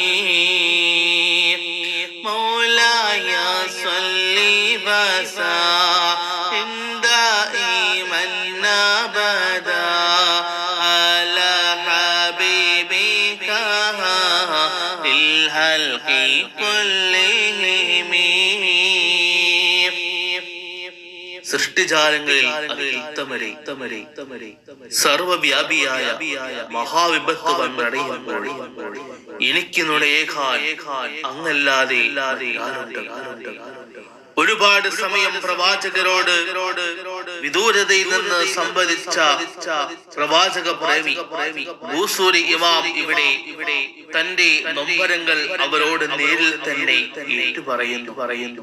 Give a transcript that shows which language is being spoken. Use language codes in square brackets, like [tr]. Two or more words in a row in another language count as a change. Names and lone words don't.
[ar] مولاي صل وسلم دائما أبدا على حبيبك للخلق كلهم. [ml] സൃഷ്ടിജാലങ്ങളിൽ സർവവ്യാപിയായ മഹാവിപത്ത് വന്നടയുമ്പോൾ എനിക്ക് നുണയേഖാൻ അങ്ങല്ലാതെ ഒരുപാട് സമയം പ്രവാചകരോട് വിദൂരതയിൽ നിന്ന് സംവദിച്ച പ്രവാചക പ്രേമി ബൂസൂരി ഇമാം ഇവിടെ തന്റെ നൊമ്പരങ്ങൾ അവരോട് നേരിൽ തന്നെ പറയുന്നു.